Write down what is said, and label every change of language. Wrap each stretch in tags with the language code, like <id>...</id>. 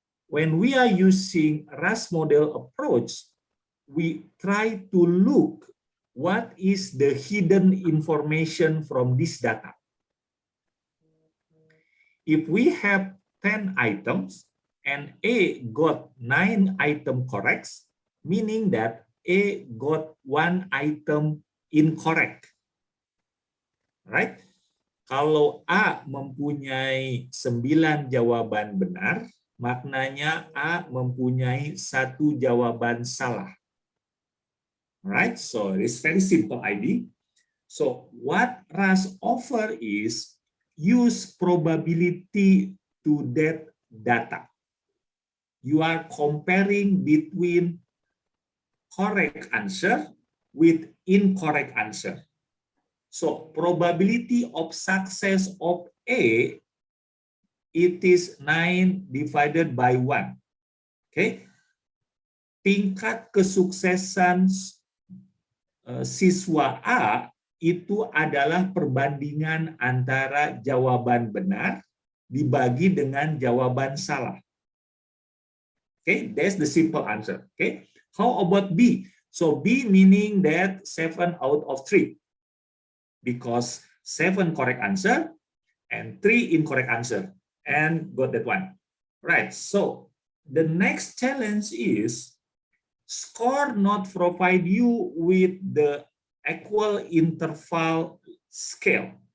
<en>When we are using RAS model approach, we try to look what is the hidden information from this data. If we have 10 items and A got 9 items correct, meaning that A got 1 item incorrect. Right?</en> <id>Kalau A mempunyai 9 jawaban benar, maknanya A mempunyai 1 jawaban salah.</id> <en>Right? So it's very simple idea. So what RAS offer is use probability to that data. you are comparing between correct answer with incorrect answer. So probability of success of A, it is 9 divided by 1. Okay.</en> <id>Tingkat kesuksesan siswa A itu adalah perbandingan antara jawaban benar dibagi dengan jawaban salah.</id> <en>Okay, that's the simple answer. Okay, how about B? So B meaning that 7 out of 3, because 7 correct answer and 3 incorrect answer, and got that one. Right, so the next challenge is score not provide you with the equal interval scale.</en>